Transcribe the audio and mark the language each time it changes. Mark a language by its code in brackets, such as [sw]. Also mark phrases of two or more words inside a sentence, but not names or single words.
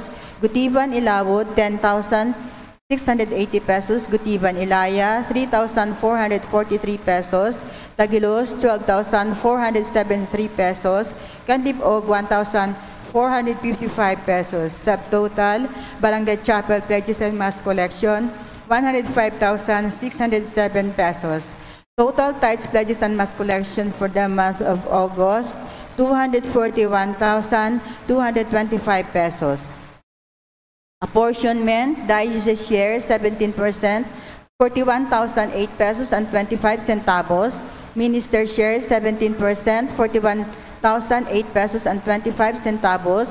[en] Gutiban Ilawod, 10,680 pesos. Gutiban Ilaya, 3,443 pesos. Tagilos, 12,473 pesos. Kandipog, 1,455 pesos. Subtotal, Barangay Chapel Pledges and Mass Collection, 105,607 pesos. Total Tithes, Pledges and Mass Collection for the month of August, 241,225 pesos. Apportionment, Diocese share 17%, 41,008 pesos and 25 centavos. Minister share 17%, 41,008 pesos and 25 centavos.